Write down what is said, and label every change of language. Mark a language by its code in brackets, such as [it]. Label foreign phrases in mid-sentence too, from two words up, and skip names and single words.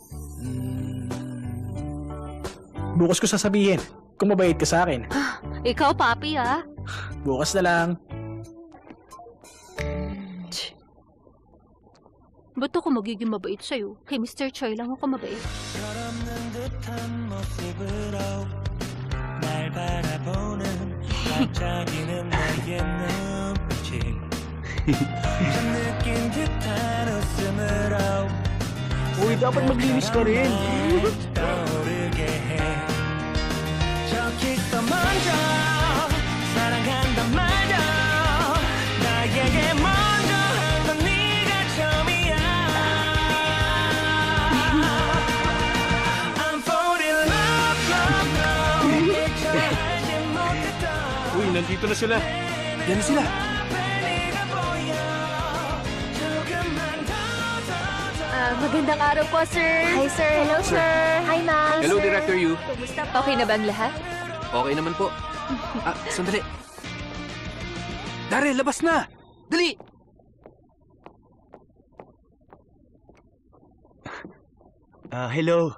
[tl] Bukas ko sasabihin kung mabait ka sa akin. Ikaw, papi ha? Bukas na lang. Ba't ako magiging mabait sa'yo? Kay Mr. Choi lang ako mabait. [ko] 철없는 듯한 모습으로 날 바라보는 반짝이는 너의 눈빛이 좀 느낀 듯한 웃음으로 [tl] Uy, dapat maglinis ka rin. [ko] 떠오르게 해 저기 또 먼저 사랑한단 말야 나에게 먼저 한 건 네가 처음이야 [en] I'm falling in love [ko] 미처 알지 못했던 [tl] Uy, nandito na sila. Yan na sila. [ko] 네가 보여 조금만 더 [tl] Magandang araw po, sir. [en] Hi, sir. Hello, sir. Hi, ma'am. Hello, Director Yu. [tl] Kumusta po? Okay na bang lahat? Okay naman po. Sandali. Daryl, labas na! Dali! Hello.